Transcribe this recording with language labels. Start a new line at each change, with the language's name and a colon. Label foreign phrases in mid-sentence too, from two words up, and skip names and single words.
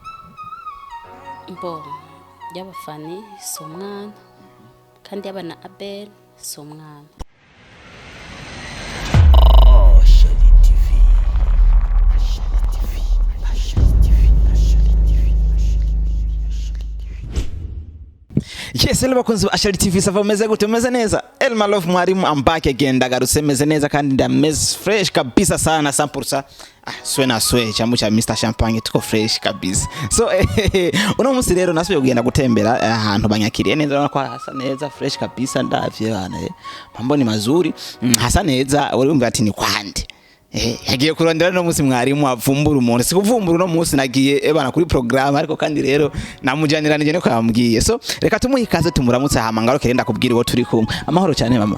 Rundi: mbo yaba FANNY so mwana kandi yaba na ABEL so mwana Yes, hello bakunzi ba Ashali TV sava meze gute meze neza Elma Love mwarimu
English: I'm back again
Rundi: ndagarutse meze neza kandi ndameze fresh
Swahili: kabisa sana
Rundi: 100%.
Swahili: Swe na swe chamu cha Mr Champagne tuko fresh kabisa.
Rundi: So uno munsi rero nasubiye kugenda gutembera ahantu banyakiriye neza ko hasa neza
Swahili: fresh kabisa
Rundi: ndavye
Swahili: bana mambo ni mazuri
Rundi: hasa neza urumva ati ni kwande yagiye kurondera no munsi mwarimu avumbura umuntu sikuvumbura no munsi nagiye bana kuri program ariko kandi rero namujaniranije no kwambwiye so reka tumuhikaze tumuramutse hama ngaro kerenda kubwira uwo turi kumwe amahoro cyane mama